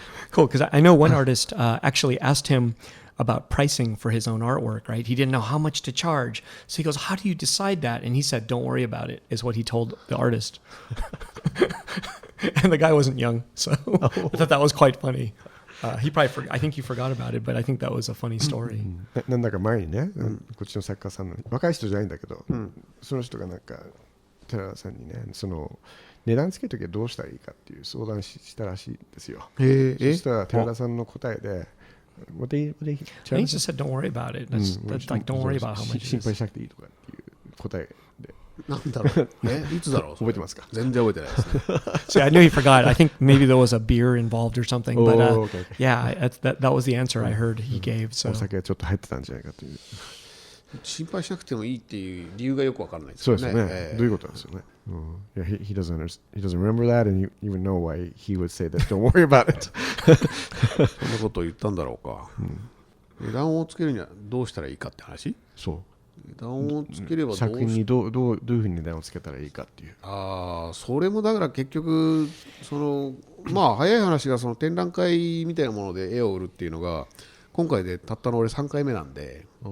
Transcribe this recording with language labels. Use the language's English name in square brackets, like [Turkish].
[English] Cool, because I know one artist actually asked him about pricing for his own artwork, right? He didn't know how much to charge. So he goes, how do you decide that? And he said, don't worry about it, is what he told the artist. And the guy wasn't young, so I thought that was quite funny. He probably, I think he forgot about it, but I think that was a funny story. [Japanese] なんだか前にね、こっちの作家さんの若い人じゃないんだけど、その人が寺田さんにね、値段つけるときはどうしたらいいかっていう相談したらしいんですよ。そしたら寺田さんの答えで、 [English] What they he just said, don't worry about it. That's like, don't worry about how much it is. [Japanese] 心配しなくていいとかっていう答えで。なんだろういつだろう覚えてますか？全然覚えてないですね。 [English] See, I knew he forgot. I think maybe there was a beer involved or something. But okay. Yeah, that was the answer I heard he gave. So. [Japanese] お酒がちょっと入ってたんじゃないかという。心配しなくてもいいっていう理由がよくわからないですよね。そうですよね。どういうことですよね。 [English] Yeah, he doesn't remember that, and you even know why he would say that. Don't worry about it. [Japanese] そんなことを言ったんだろうか。値段をつけるにはどうしたらいいかって話。そう。値段をつければどう作品にどういうふうに値段をつけたらいいかっていう。それもだから結局早い話がその展覧会みたいなもので絵を売るっていうのが今回でたったの俺3回目なんで、